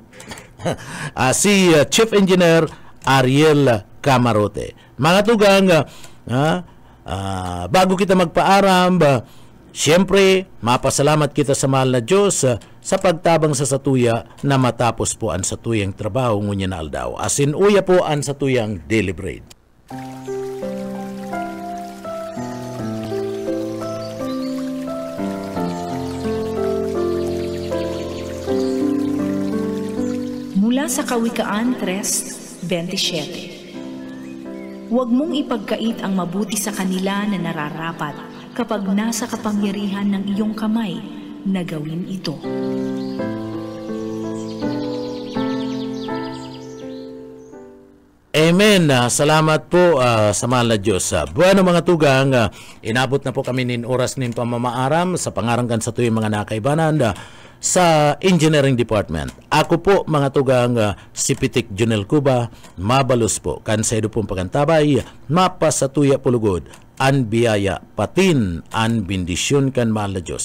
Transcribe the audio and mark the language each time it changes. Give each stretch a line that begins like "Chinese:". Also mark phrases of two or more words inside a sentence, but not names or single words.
Bikol: Si Chief Engineer Ariel Camarote. Mga tugang, bago kita magpaaram, siyempre, mapasalamat kita sa mahal na Diyos sa pagtabang sa satuya na matapos po ang satuyang trabaho ngunya na aldaw. Asin uya po ang satuyang
English: daily bread.
Filipino: Mula sa Kawikaan 3:27. Huwag mong ipagkait ang mabuti sa kanila na nararapat kapag nasa kapangyarihan ng iyong kamay na gawin ito. Amen.
Bikol: Salamat po sa mahal na Diyos. Bueno mga tugang, inabot na po kami nin oras nin pamamaaram sa pangarangkan sa tuyong mga nakaibanan sa Engineering Department. Ako po mga tugang, si Pitik Junel Cuba, mabalos po kansaydo pong pagantabay, mapasatuya pulugod, an biyaya patin, an bendisyon kan mahal na Diyos.